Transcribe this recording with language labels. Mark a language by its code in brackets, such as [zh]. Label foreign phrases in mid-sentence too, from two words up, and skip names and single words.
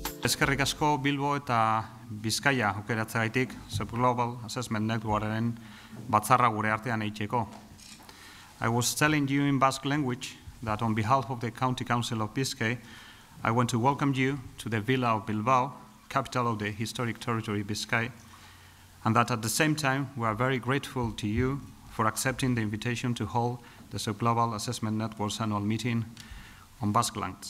[eu] Eskerrik asko Bilbo eta Bizkaia aukeratzeagatik Global Assessment Networkaren batzarra gure artean eitzeko. [en] I was telling you in Basque language that on behalf of the County Council of Biscay, I want to welcome you to the villa of Bilbao, capital of the historic territory Biscay, and that at the same time we are very grateful to you for accepting the invitation to hold the Subglobal Assessment Network's annual meeting on Basque lands.